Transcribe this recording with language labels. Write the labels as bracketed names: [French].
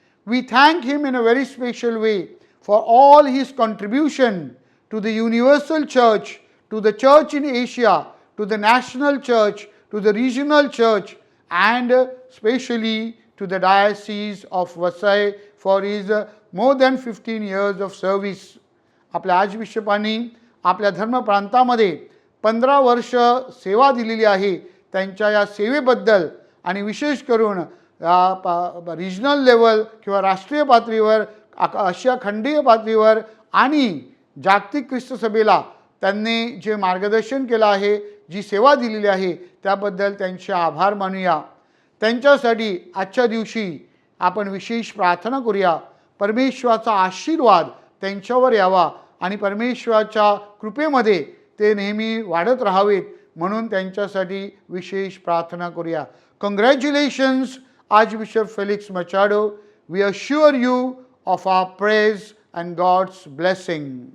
[English] We thank him in a very special way for all his contribution to the universal church, to the church in Asia, to the national church, to the regional church, and especially to the Diocese of Vasai for his more than 15 years of service. [Marathi] आपल्या आर्चबिशपांनी आपल्या धर्मप्रांतामध्ये 15 वर्ष सेवा दिलेली आहे. त्यांच्या या सेवेबद्दल आणि विशेष करून रिजनल लेवल किंवा राष्ट्रीय पातळीवर, आशिया खंडीय पातळीवर आणि जागतिक ख्रिस्त सभेला त्यांनी जे मार्गदर्शन केलं आहे, जी सेवा दिलेली आहे, त्याबद्दल त्यांचे आभार मानूया. त्यांच्यासाठी आजच्या दिवशी आपण विशेष प्रार्थना करूया. परमेश्वराचा आशीर्वाद त्यांच्यावर यावा आणि परमेश्वराच्या कृपेमध्ये ते नेहमी वाढत राहावेत म्हणून त्यांच्यासाठी विशेष प्रार्थना करूया. [English] Congratulations, Archbishop Felix Machado. We assure you of our praise and God's blessing.